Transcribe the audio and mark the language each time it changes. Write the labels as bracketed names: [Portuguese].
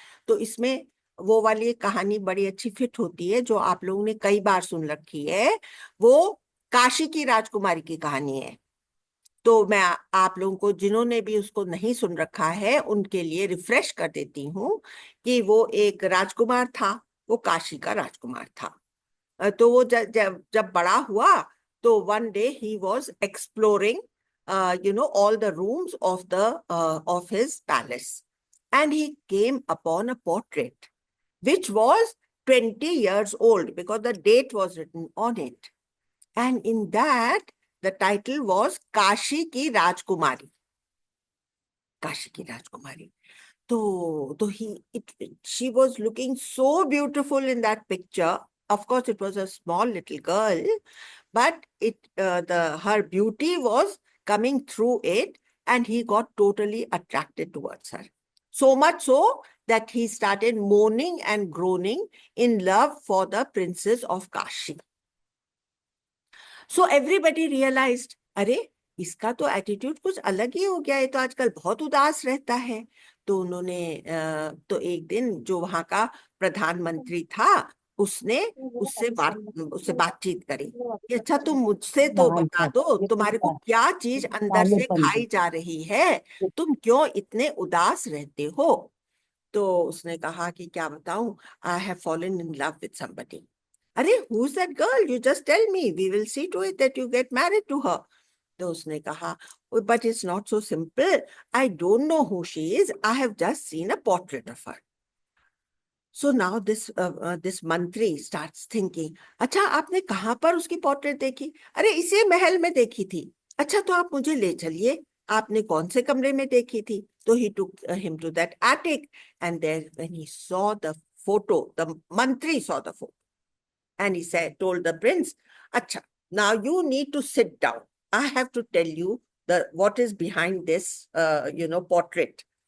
[Hindi] तो इसमें वो वाली एक कहानी बड़ी अच्छी फिट होती है जो आप लोगों ने कई बार सुन रखी है. वो काशी की राजकुमारी की कहानी है. तो मैं आप लोगों को जिन्होंने भी उसको नहीं सुन रखा है उनके लिए रिफ्रेश कर देती हूँ कि वो एक राजकुमार था, वो काशी का राजकुमार था. तो वो जब बड़ा हुआ तो [English] one day he was exploring all the rooms of his palace, and he came upon a portrait which was 20 years old because the date was written on it, and in that the title was [Hindi] Kashi की राजकुमारी. काशी की राजकुमारी. [English] तो she was looking so beautiful in that picture. Of course, it was a small little girl, but her beauty was coming through it, and he got totally attracted towards her. So much so that he started moaning and groaning in love for the princess of Kashi. So everybody realized, [Hindi] अरे इसका तो attitude कुछ अलग ही हो गया है, तो आजकल बहुत उदास रहता है. तो उन्होंने तो एक दिन जो वहां का प्रधानमंत्री था उसने उससे बातचीत करी कि अच्छा तुम मुझसे तो बता दो तुम्हारे को क्या चीज अंदर से खाई जा रही है, तुम क्यों इतने उदास रहते हो. तो उसने कहा कि क्या बताऊं, [English] I have fallen in love with somebody. अरे who's that girl? You just tell me. We will see to it that you get married to her. [Hindi] तो उसने कहा, [English] but it's not so simple. I don't know who she is. I have just seen a portrait of her. So now this mantri starts thinking, [Hindi] अच्छा आपने कहाँ पर उसकी portrait देखी? अरे इसी महल में देखी थी. अच्छा तो आप मुझे ले चलिए, आपने कौन से कमरे में देखी थी? [English] तो he took him to that attic, and there when he saw the photo, the mantri saw the photo. And he told the prince, Acha, now you need to sit down. I have to tell you what is behind this, portrait.